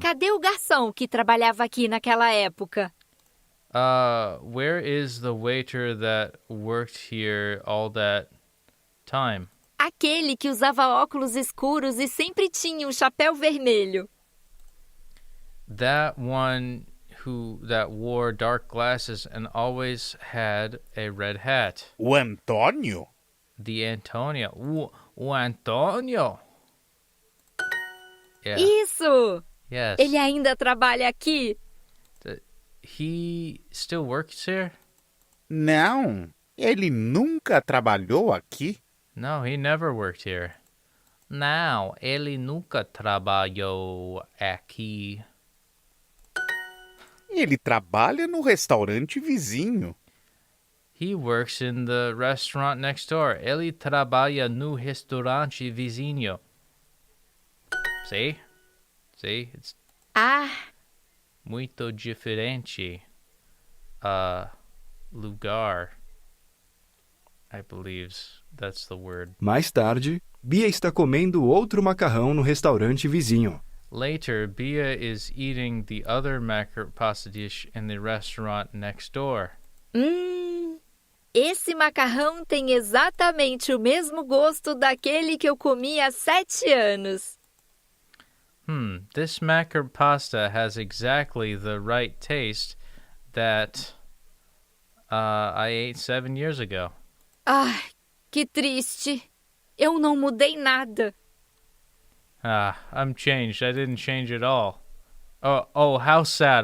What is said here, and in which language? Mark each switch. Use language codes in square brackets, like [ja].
[pt] Cadê o garçom que trabalhava aqui naquela época? [en] Where is the waiter that worked here all that time? [pt] Aquele que usava óculos escuros e sempre tinha um chapéu vermelho. [en] That one that wore dark glasses and always had a red hat. [pt] O Antônio? [en] The Antonio. O Antonio. Yeah. [pt] Isso! [en] Yes. [pt] Ele ainda trabalha aqui? [en] He still works here? [pt] Não, ele nunca trabalhou aqui. [en] No, he never worked here. [pt] Não, ele nunca trabalhou aqui. Ele trabalha no restaurante vizinho. [en] He works in the restaurant next door. [pt] Ele trabalha no restaurante vizinho. [en] See? It's [pt] muito diferente. Lugar. [en] I believe that's the word. [pt] Mais tarde, Bia está comendo outro macarrão no restaurante vizinho. [en] Later, Bia is eating the other pasta dish in the restaurant next door. [pt] Esse macarrão tem exatamente o mesmo gosto daquele que eu comi há 7 anos. [en] This macar pasta has exactly the right taste that I ate 7 years ago. [pt] Ai, que triste. Eu não mudei nada. [en] I'm changed. I didn't change at all. Oh, how sad.